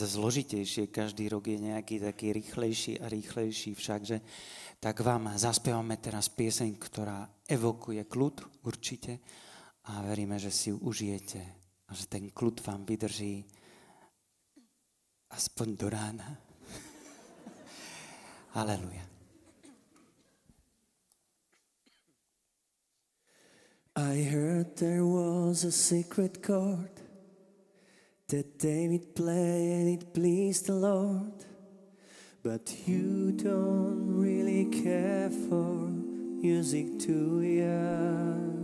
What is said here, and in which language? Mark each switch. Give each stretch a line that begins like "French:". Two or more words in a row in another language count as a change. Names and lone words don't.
Slovak: zložitejšie, každý rok je nejaký taký rýchlejší a rýchlejší všakže, tak vám zaspievame teraz pieseň, ktorá evokuje kľud určite a veríme, že si ju užijete a že ten kľud vám vydrží aspoň do rána.
English: Haleluja. I heard there was a secret chord that David played and it pleased the Lord. But you don't really care for music, do ya?